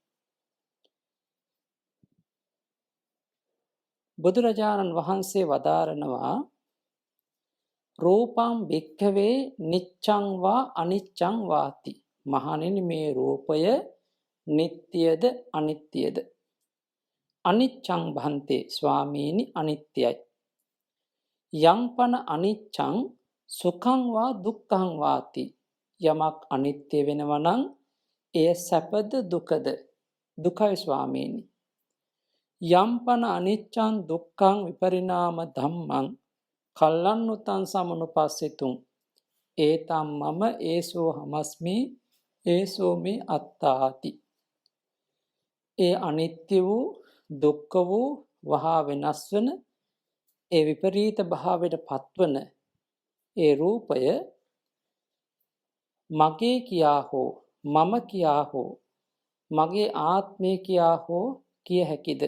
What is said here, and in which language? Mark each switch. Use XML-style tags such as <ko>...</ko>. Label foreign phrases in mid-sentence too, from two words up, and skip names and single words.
<si>බුදුරජාණන් වහන්සේ වදාරනවා</si> <pi>රූපං භික්ඛවේ නිච්ඡං වා අනිච්ඡං වාති.</pi> <si>මහණෙනි, මේ රූපය නිට්ටයද අනිත්‍යද?</si> <pi>අනිච්ඡං භන්තේ,</pi> <si>ස්වාමීනි අනිත්‍යයි.</si> <pi>යං පන අනිච්ඡං සුඛං වා දුක්ඛං වාති.</pi> <si>යමක් අනිත්‍ය වෙනවා නම් එය සැපද දුකද? දුකයි ස්වාමීනි.</si> <pi>යම් පන අනිච්ඡං දුක්ඛං විපරිණාම ධම්මං කල්ලන්නුතං සමනුපස්සිතුං ඒතම් මම ඒසෝ හමස්මි ඒසෝ මේ අත්තාති.</pi> <si>ඒ අනිත්‍ය වූ දුක්ඛ වූ වහා වෙනස් වන ඒ විපරීත භාවයට පත්වන ඒ රූපය මගේ කියා හෝ මම කියා හෝ මගේ ආත්මය කියා හෝ කිය හැකිද?</si>